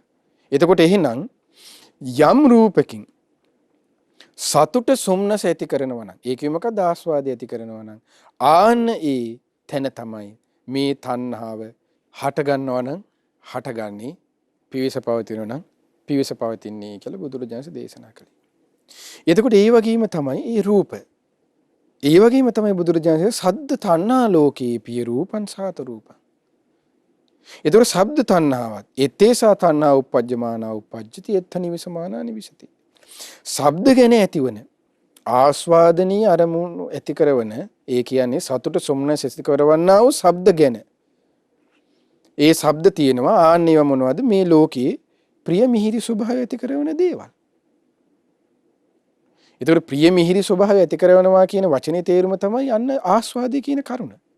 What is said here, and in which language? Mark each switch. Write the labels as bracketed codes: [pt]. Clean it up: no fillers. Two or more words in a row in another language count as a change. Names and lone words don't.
[si] එතකොට එහෙනම් යම් රූපකින් සතුට සොම්නස ඇති කරනවා නම් ඒකෙ මොකද ආස්වාදය ඇති කරනවා නම් ආන්න ඒ තැන තමයි මේ තණ්හාව හට ගන්නවා නම් හටගන්නේ පිවිස පවතිනවා නම් පිවිස පවතින්නේ කියලා බුදුරජාණන් දේශනා කළේ. එතකොට ඒ වගේම තමයි ඒ රූප. ඒ වගේම තමයි බුදුරජාණන් [pi] සද්ද තණ්හා ලෝකේ පිය රූපං සාත රූපං. [si] එතකොට ශබ්ද තණ්හාවත් [pi] එත්තේසා තණ්හා උප්පජ්ජමාන උප්පජ්ජති එත්ත නිවිසමානා නිවිසති. [si] ශබ්ද ගැන ඇතිවන ආස්වාදනීය අරමුණු ඇති කරවන ඒ කියන්නේ සතුට සොම්නස ඇති කරවන්නා වූ ශබ්ද ගැන. ඒ ශබ්ද තියෙනවා ආන්නේව මොනවද මේ ලෝකේ ප්‍රිය මිහිරි ස්වභාවය ඇති කරවන දේවල්. එතකොට ප්‍රිය මිහිරි ස්වභාවය ඇති කරවනවා කියන වචනේ තේරුම තමයි යන්න ආස්වාදයේ කියන කරුණ.